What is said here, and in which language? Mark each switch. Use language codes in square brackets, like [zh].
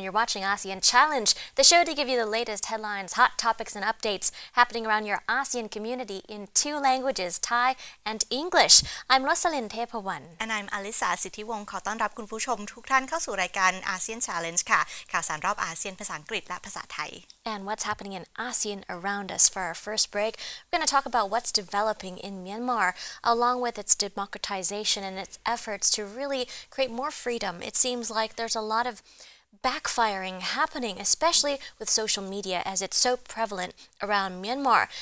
[en] You're watching ASEAN Challenge, the show to give you the latest headlines, hot topics and updates happening around your ASEAN community in two languages, Thai and English. I'm Rosalyn Tepawan. And I'm Alisa [th] สิทธิวงศ์ขอต้อนรับคุณผู้ชมทุกท่านเข้าสู่รายการ ASEAN Challenge ค่ะข่าวสารรอบอาเซียนภาษาอังกฤษและภาษาไทย [en] And what's happening in ASEAN around us. For our first break, we're going to talk about what's developing in Myanmar, along with its democratization and its efforts to really create more freedom. It seems like there's a lot of backfiring happening, especially with social media as it's so prevalent around Myanmar.